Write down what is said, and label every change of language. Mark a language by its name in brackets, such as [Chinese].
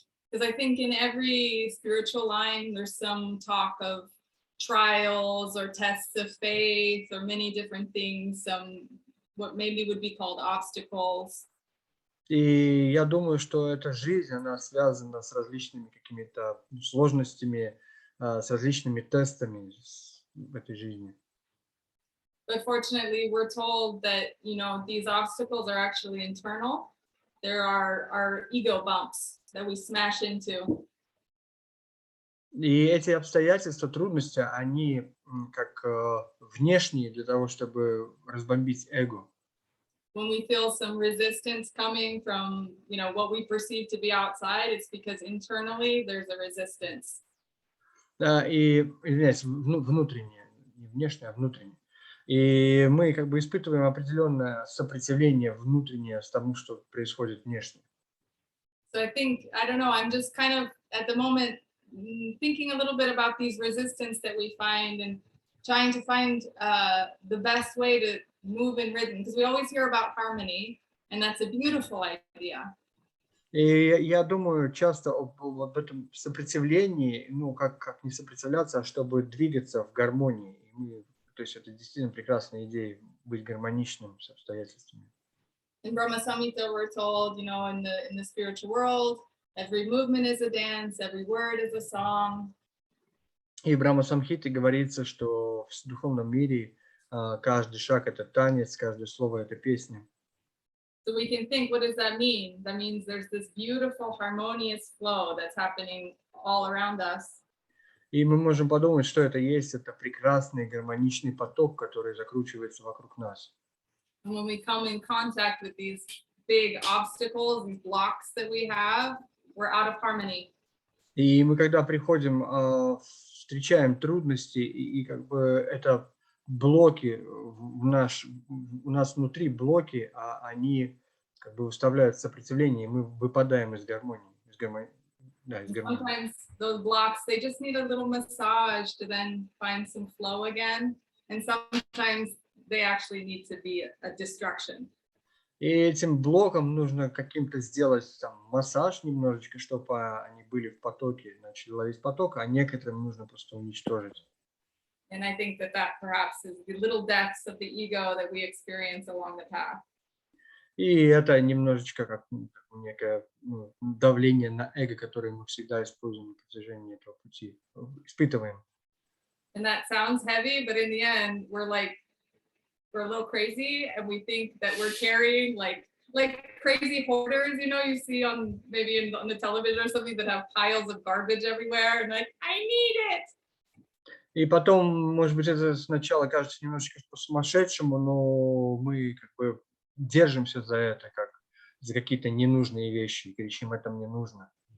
[English] Because I think in every spiritual line, there's some talk of trials or tests of faith or many different things, some what maybe would be called obstacles. [Russian] И я думаю, что эта жизнь, она связана с различными какими-то сложностями, с различными тестами в этой жизни. [English] But fortunately, we're told that, you know, these obstacles are actually internal. There are our ego bumps that we smash into. [Russian] И эти обстоятельства, трудности, они как внешние для того, чтобы разбомбить эго. [English] When we feel some resistance coming from, you know, what we perceive to be outside, it's because internally there's a resistance. [Russian] Да, и, извиняюсь, внутреннее, не внешнее, а внутреннее. И мы как бы испытываем определенное сопротивление внутреннее с тому, что происходит внешне. [English] So I think, I don't know, I'm just kind of at the moment thinking a little bit about these resistance that we find and trying to find the best way to move in rhythm, because we always hear about harmony, and that's a beautiful idea. [Russian] И я думаю часто об этом сопротивлении, ну, как не сопротивляться, а чтобы двигаться в гармонии. То есть это действительно прекрасная идея, быть гармоничным с обстоятельствами. [English] In Brahma Samhita, we're told, you know, in the spiritual world, every movement is a dance, every word is a song. [Russian] И в Брахма Самхите говорится, что в духовном мире каждый шаг – это танец, каждое слово – это песня. [English] So we can think, what does that mean? That means there's this beautiful harmonious flow that's happening all around us. [Russian] И мы можем подумать, что это есть, это прекрасный гармоничный поток, который закручивается вокруг нас. [English] And when we come in contact with these big obstacles, these blocks that we have, we're out of harmony. [Russian] И мы, когда приходим, встречаем трудности, и как бы это блоки у нас внутри блоки, они как бы выставляют сопротивление, и мы выпадаем из гармонии. [English] Sometimes those blocks, they just need a little massage to then find some flow again. And sometimes they actually need to be a destruction. [Russian] И этим блокам нужно каким-то сделать там массаж немножечко, чтобы они были в потоке, начали ловить поток, а некоторым нужно просто уничтожить. [English] And I think that perhaps is the little deaths of the ego that we experience along the path. [Russian] И это немножечко как некое давление на эго, которое мы всегда используем на протяжении этого пути, испытываем. [English] And that sounds heavy, but in the end, we're a little crazy, and we think that we're carrying like crazy hoarders, you know, you see on maybe on the television or something that have piles of garbage everywhere, and like, I need it. [Russian] И потом, может быть, это сначала кажется немножечко по-сумасшедшему, но мы как бы держимся за это, как за какие-то ненужные вещи, и кричим, это мне нужно.